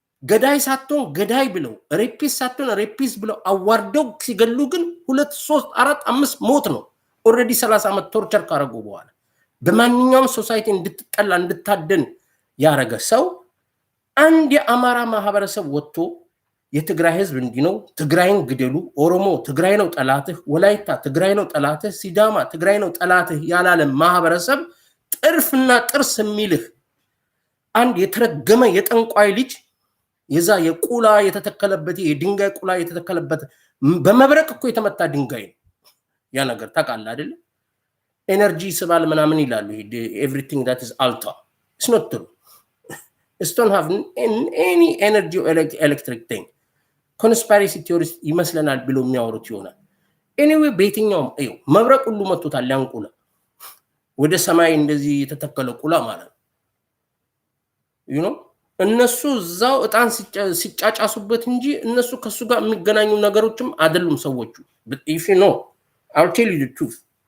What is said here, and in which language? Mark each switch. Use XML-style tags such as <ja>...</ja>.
<am>ገዳይ ሳትሆን ገዳይ ብለው ሬፒስ ሳትሆን ሬፒስ ብለው አዋርደው ሲገሉ ግን 2 3 4 5 ሞት ነው። ኦልሬዲ 30 ዓመት ቶርቸር ካረጉ በኋላ በማንኛውም ሶሳይቲ እንድትጠላ እንድታደን ያረገ ሰው አንድ የአማራ ማህበረሰብ ወጥቶ የትግራይ ህዝብ እንዲነው ትግራይን ግደሉ፣ ኦሮሞ ትግራይ ነው ጠላትህ፣ ወላይታ ትግራይ ነው ጠላትህ፣ ሲዳማ ትግራይ ነው ጠላትህ ያላለ ማህበረሰብ ጥርፍና ጥርስ የሚልህ አንድ የተረገመ የጠንቋይ ልጅ የዛ የቁላ የተተከለበት የድንጋይ ቁላ የተተከለበት በመብረቅ እኮ የተመታ ድንጋይ ነው ያ ነገር ታውቃለህ አይደል? ኤነርጂ ስባል ምናምን ይላሉ።</am> <en>everything that is alta, it's not true. It don't have any energy or electric thing.</en> <am>ኮንስፓይሬሲ ቲዮሪስት ይመስለናል ብሎ የሚያወሩት ይሆናል። ኤኒዌይ በየትኛውም መብረቅ ሁሉ መጥቶታል። ያን ቁላ ወደ ሰማይ እንደዚህ የተተከለ ቁላ ማለት ነው። እነሱ እዛው እጣን ሲጫጫሱበት እንጂ እነሱ ከሱ ጋር የሚገናኙ ነገሮችም አይደሉም ሰዎቹ።</am> <en>if you know, I'll tell you the truth.</en>